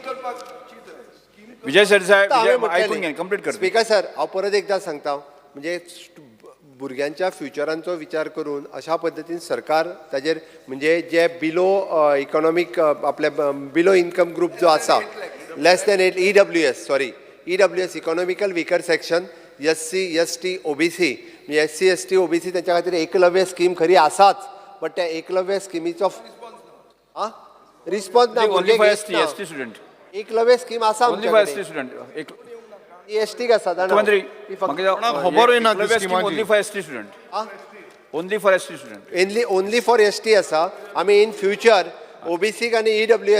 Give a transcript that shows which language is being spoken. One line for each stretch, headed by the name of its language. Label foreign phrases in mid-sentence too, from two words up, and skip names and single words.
Konkani: विजय साहेब ऐकून घे कंप्लीट कर स्पीकर सर हांव परत एकदा सांगता म्हणजे भुरग्यांच्या फ्युचरांचो विचार करून अशा पद्दतीन सरकार ताजेर म्हणजे
English: जे below economic आपले below income group
Konkani: जो आसा
English: less than EWS economical weaker section
Konkani: SC ST OBC म्हणजे SC ST OBC त्याच्या खातीर एकलव्य स्कीम खरी आसाच बट त्या एकलव्य स्किमीचो रिस्पॉन्स ना एकलव्य स्कीम आसा ST आसा
English: only for
Konkani: ST आसा आमी
English: in future
Konkani: OBC आनी EWSक